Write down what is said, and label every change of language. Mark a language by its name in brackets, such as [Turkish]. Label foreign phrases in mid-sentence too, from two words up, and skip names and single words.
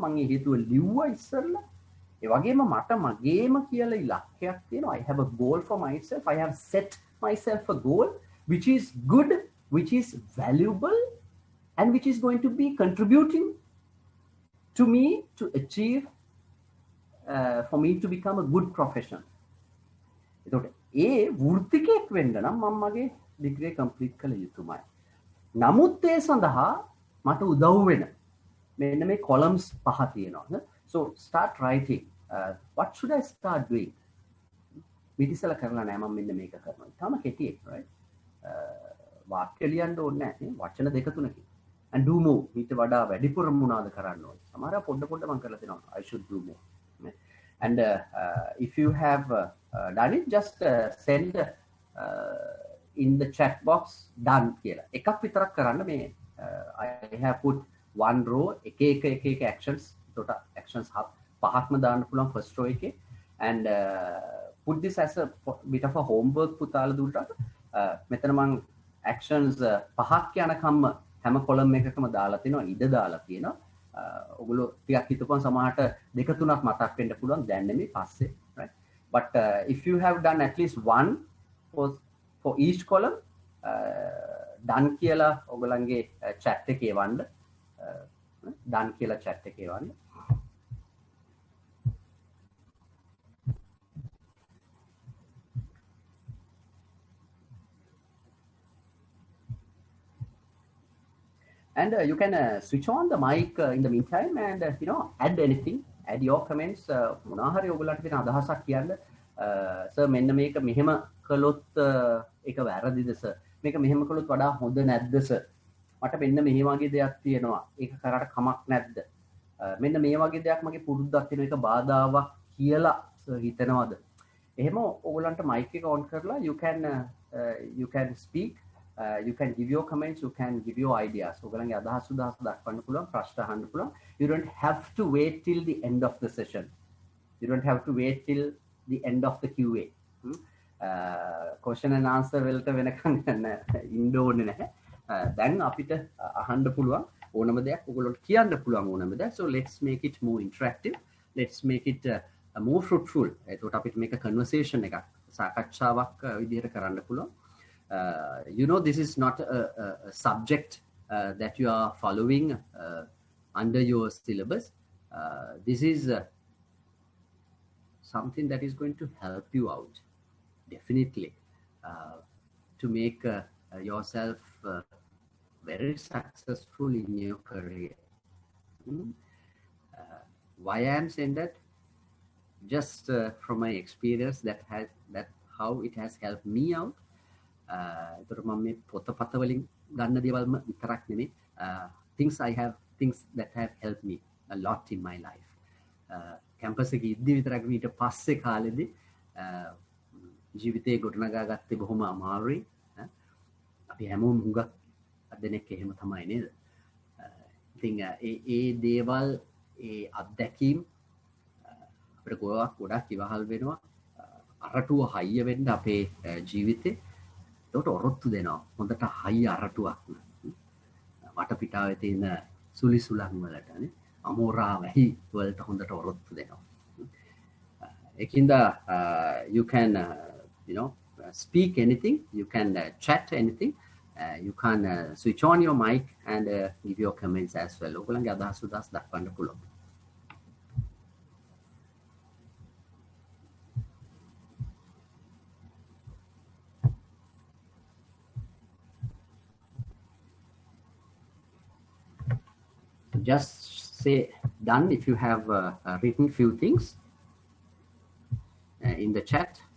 [Sinhala] මම ඒ හේතුව ලිව්වා ඉස්සෙල්ලා. ඒ වගේම මට මගේම කියලා ඉලක්කයක් තියෙනවා. [English] I have a goal for myself. I have set myself a goal which is good, which is valuable, and which is going to be contributing to me to achieve for me to become a good professional. [Sinhala] එතකොට ඒ වෘත්තිකයක් වෙන්න නම් මම මගේ ඩිග්‍රිය කම්ප්ලීට් කළ යුතුමයි. නමුත් ඒ සඳහා මට උදව් වෙන මෙන්න මේ columns පහ තියෙනවා. [English] So start writing. What should I start doing? [Sinhala] විදිසල කරලා නෑ මම මෙන්න මේක කරනවා. තාම කෙටියෙක්, right? වාක්‍ය ලියන්න ඕනේ නැහැ. වචන දෙක තුනකින්. [English] And do more. [Sinhala] ඊට වඩා වැඩිපුර මොනවාද කරන්න ඕනේ? සමහර පොඩ මම කරලා දෙනවා. [English] I should do more. And if you have done it, just send in the chat box done කියලා. [Sinhala] එකක් විතරක් කරන්න මේ [English] I have put one row [Sinhala] එක actions. ඒකට actions පහක්ම දාන්න පුළුවන් [English] first row [Sinhala] එකේ. [English] And put this as a bit of a homework [Sinhala] පුතාලා දුන්නාට මෙතන මම actions පහක් යනකම්ම හැම column එකකම දාලා තිනවා, ඉඩ දාලා තියෙනවා. ඔගොල්ලෝ ටිකක් හිතපුවම සමහරට දෙක තුනක් මතක් වෙන්න පුළුවන් දැන් නෙමෙයි පස්සේ, [English] right? But if you have done at least one for each column, done [Sinhala] කියලා ඔයගලන්ගේ chat එකේ වන්න, [English] done [Sinhala] කියලා chat එකේ වන්න. [English] And you can switch on the mic in the meantime and add anything, add your comments. [Sinhala] මොනවා හරි ඔයගලන්ට තියෙන අදහසක් කියන්න. සර් මෙන්න මේක මෙහෙම කළොත් ඒක වැරදිද සර්? මේක මෙහෙම කළොත් වඩා හොඳ නැද්ද සර්? මට මෙන්න මේ වගේ දෙයක් තියෙනවා. ඒක කරාට කමක් නැද්ද? මෙන්න මේ වගේ දෙයක් මගේ පුරුද්දක් තියෙනවා. ඒක බාධාවක් කියලා සර් හිතනවද? එහෙම ඔයගලන්ට mic එක on කරලා [English] you can speak. You can give your comments, you can give your ideas. [Sinhala] ඔයගලන්ගේ අදහස් දක්වන්න පුළුවන්, ප්‍රශ්න අහන්න පුළුවන්. [English] You don't have to wait till the end of the session. You don't have to wait till the end of the QA. Question and answer [Sinhala] වලට වෙනකන් ඉන්න ඕනේ නැහැ. දැන් අපිට අහන්න පුළුවන් ඕනම දෙයක් ඔයගොල්ලන්ට කියන්න පුළුවන් ඕනම දෙයක්. [English] So let's make it more interactive. Let's make it more fruitful. [Sinhala] එතකොට අපිට මේක conversation එකක්, සාකච්ඡාවක් විදිහට කරන්න පුළුවන්. [English] This is not a subject that you are following under your syllabus. This is something that is going to help you out, definitely, to make yourself very successful in your career. Why I am saying that? Just from my experience, that how it has helped me out. [Sinhala] ඒතර මම මේ පොතපත වලින් ගන්න දේවල්ම විතරක් නෙමෙයි, [English] things that have helped me a lot in my life. [Sinhala] කැම්පස් එකේ ඉද්දි විතරක් ඊට පස්සේ කාලෙදී ජීවිතේ ගොඩනගා ගත්තේ බොහොම අමාරුයි. අපි හැමෝම හුඟක් දෙනෙක් එහෙම තමයි නේද? ඉතින් ඒ දේවල්, ඒ අත්දැකීම් අපිට ගොඩක් ඉවහල් වෙනවා. අරටුව හයිය වෙන්න අපේ ජීවිතේ. ඒකට ඔරොත්තු දෙනවා හොඳට හයි අරටුවක් වටපිටාවේ තියෙන සුලි සුලන් වලට නේ. අමෝරාවහි වලට හොඳට ඔරොත්තු දෙනවා. [English] එකින්ද you can speak anything, you can chat anything, you can switch on your mic and give your comments as well. [Sinhala] ඔයගොල්ලන්ගේ අදහස් උදහස් දක්වන්න පුළුවන්. [English] Just say done if you have written few things in the chat.